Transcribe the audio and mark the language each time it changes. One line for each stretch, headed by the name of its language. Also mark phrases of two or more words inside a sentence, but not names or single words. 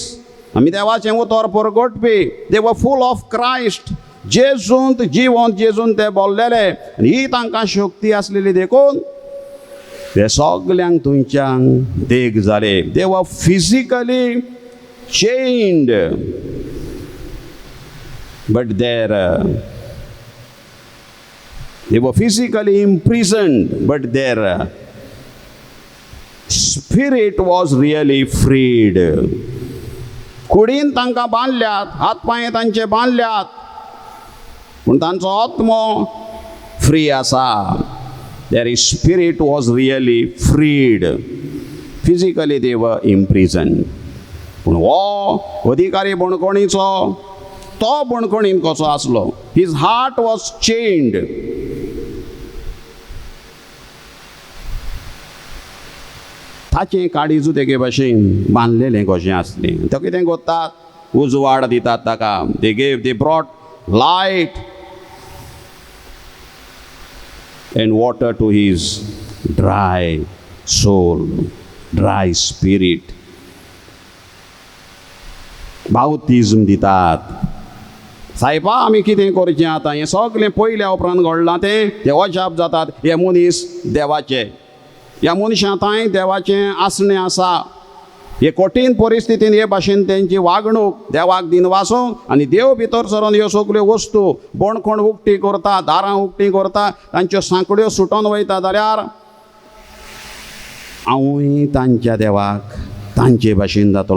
Konkani: आमी देवाचें उतर परगटपी.
English: they were full of Christ.
Konkani: जेजूंत जिवंत जेजून ते बोल्लेले. ही तांकां शक्ती आसलेली देखून ते सगल्यांक थंयच्यान देग जाले.
English: they were physically chained but they were physically imprisoned, but their spirit was really freed.
Konkani: कुडीन तांकां बांदल्यात, हात पांय तांचे बांदल्यात, पूण तांचो आत्मो फ्री आसा.
English: Their spirit was really freed. Physically they were imprisoned.
Konkani: पूण हो अधिकारी बणकोणीचो तो बणकोणीन कसो आसलो?
English: His heart was chained.
Konkani: ताचें काळीजू तेगे भाशेन बांदलेलें कशें आसलें. तो कितें करतात? उजवाड दितात ताका.
English: They brought light and water to his dry soul, dry spirit.
Konkani: बाउटिझम दितात. सायबा आमी कितें करचें आतां हें सगलें पयल्या उपरांत घडलां तें अजाप जातात. हे मनीस देवाचे, ह्या मनशांताय देवाचें आसणें आसा. हे कठीण परिस्थितीन हे भाशेन तेंची वागणूक देवाक दिनवासूंक आनी देव भितर सरून ह्यो सगल्यो वस्तू बोणकोण उक्ती करता, दारां उक्तीं करता, तांच्यो सांकड्यो सुटोन वयता जाल्यार हांवूय तांच्या देवाक तांचे भाशेन जातलो.